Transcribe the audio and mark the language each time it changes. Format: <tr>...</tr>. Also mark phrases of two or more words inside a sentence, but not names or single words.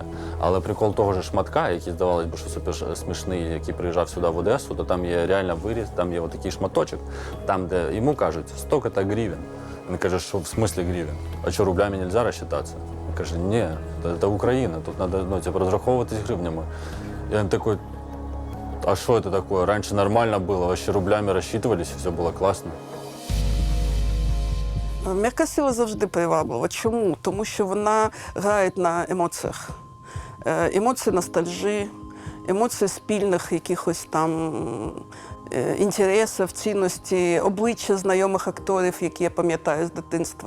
<uk>Але прикол того ж Шматка, який, здавалось би, що супер смішний, який приїжджав сюди в Одесу, то там є реально виріз, там є такий шматочок, там, де йому кажуть, стільки-то гривень. Він каже, що в смислі гривень? А що, рублями не можна розчитатися? Він каже, ні, це Україна, тут треба розраховуватись гривнями. І він такий,</uk> <ru>а что это такое? Раньше нормально было, вообще рублями рассчитывались, и все было классно.</ru> <uk>М'яка сила завжди приваблива. Чому? Тому що вона грає на емоціях. Емоції ностальжі, емоції спільних якихось там інтересів, цінності, обличчя знайомих акторів, які я пам'ятаю з дитинства.</uk>